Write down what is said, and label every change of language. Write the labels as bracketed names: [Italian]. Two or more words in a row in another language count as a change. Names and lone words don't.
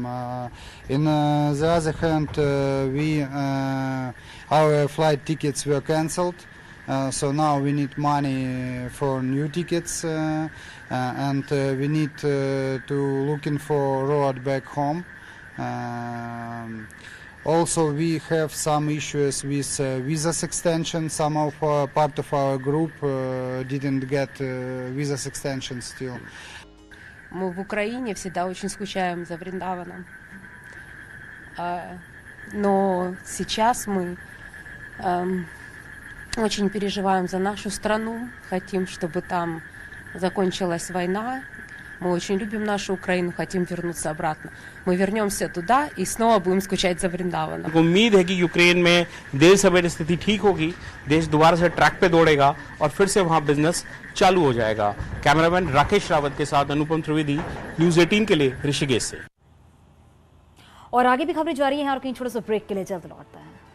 [English] In the other hand, our flight tickets were cancelled, so now we need money for new tickets, and we need to looking for road back home. Also, we have some issues with visa extension. Some of part of our group didn't get visa extension still. [Russian] Мы в Украине всегда очень скучаем за Вриндаваном. Но сейчас мы очень переживаем за нашу страну, хотим, чтобы там закончилась война. Мы очень любим нашу Украину, хотим вернуться обратно. Мы вернемся туда и снова будем скучать за Вриндаваном. [Hindi] उम्मीद है कि यूक्रेन में देर सवेरे स्थिति ठीक होगी, देश दोबारा से ट्रैक पे दौड़ेगा और फिर से वहां बिजनेस चालू हो जाएगा। कैमरामैन राकेश रावत के साथ अनुपम त्रिवेदी, न्यूज़ 18 के लिए ऋषिकेश से। और आगे भी खबरें जारी हैं और कहीं छोटे से ब्रेक के लिए जल्द लौटता है।